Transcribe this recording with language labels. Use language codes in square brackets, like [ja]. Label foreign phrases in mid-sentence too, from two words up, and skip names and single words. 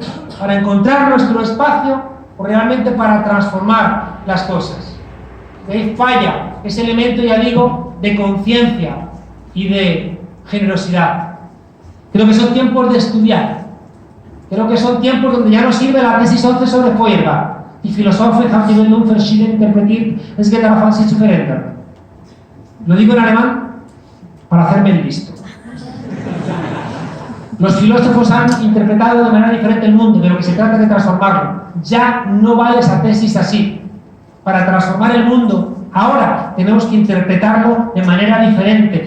[es] ¿Para encontrar nuestro espacio o realmente para transformar las cosas? Y ahí falla ese elemento, ya digo, de conciencia y de generosidad. Creo que son tiempos de estudiar. Creo que son tiempos donde ya no sirve la tesis 11 sobre Feuerbach. [de] Die Philosophen haben die Welt verschieden interpretiert, es geht darauf an, sie zu verändern. [es] Lo digo en alemán para hacerme el listo. Los filósofos han interpretado de manera diferente el mundo, de lo que se trata de transformarlo. Ya no vale esa tesis así. Para transformar el mundo, ahora tenemos que interpretarlo de manera diferente.